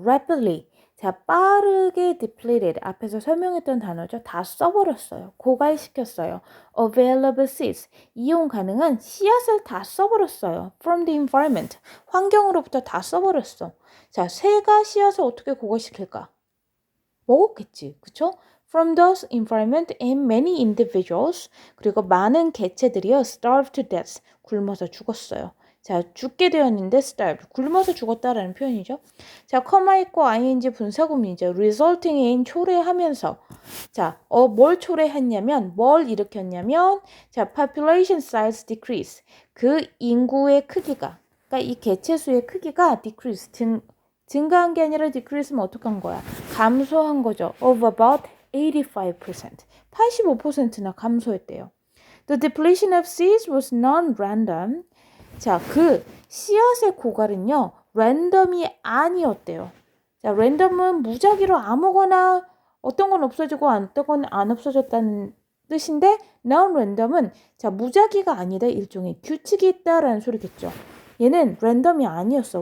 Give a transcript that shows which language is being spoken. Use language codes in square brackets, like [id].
[ko] rapidly 자, 빠르게 depleted 앞에서 설명했던 단어죠. 다 써버렸어요. 고갈시켰어요. [en] available seeds [ko] 이용 가능한 씨앗을 다 써버렸어요. [en] from the environment [ko] 환경으로부터 다 써버렸어. 자, 새가 씨앗을 어떻게 고갈시킬까? 먹었겠지. 그쵸? [en] From those environment and many individuals [ko] 그리고 많은 개체들이요. [en] starved to death [ko] 굶어서 죽었어요. 자, 죽게 되었는데 starved 굶어서 죽었다라는 표현이죠. 자, 커마 있고 ing 분사구문이죠. [en] resulting in [ko] 초래하면서 자, 뭘 초래했냐면 뭘 일으켰냐면 자, [en] population size decrease [ko] 그 인구의 크기가 그러니까 이 개체수의 크기가 decrease 증가한 게 아니라 decrease면 어떡한 거야? 감소한 거죠. [en] of about 85%. [ko] 85%나 감소했대요. [en] The depletion of seeds was non-random. [ko] 자, 그 씨앗의 고갈은요. 랜덤이 아니었대요. 자, 랜덤은 무작위로 아무거나 어떤 건 없어지고 어떤 건 안 없어졌다는 뜻인데 non-random은 자, 무작위가 아니다. 일종의 규칙이 있다라는 소리겠죠. 얘는 랜덤이 아니었어.